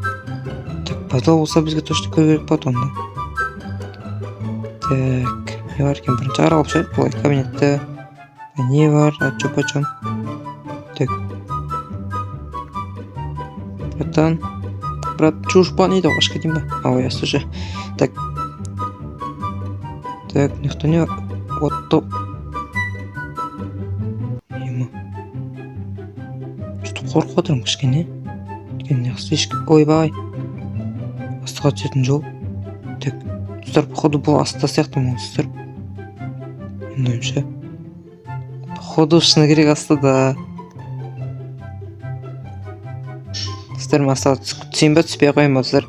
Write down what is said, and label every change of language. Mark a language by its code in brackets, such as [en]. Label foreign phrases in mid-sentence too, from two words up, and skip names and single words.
[kk] Так, подвал болса бізге точно көріп болады онда. Так. Не бар екен, бірінші аралап шығайық. Бұлай кабинетті. Не бар? Чоп-чоп. Так. Брат, чушь па не даваш кетем ба? Ой, [ru] я слушай. Так. Так, никто не... Вот то... Ема. [kk] Что-то қорқып отырмын кішкене. Өйткені слишком... Ойбай. Астыға түсетін жол. Так. Достар, походу бұл астыда сияқты монстр. Менің ойымша. Походу шыны керек астыда. Достар, мен астыға түсейін ба, түспей қойын ба, достар.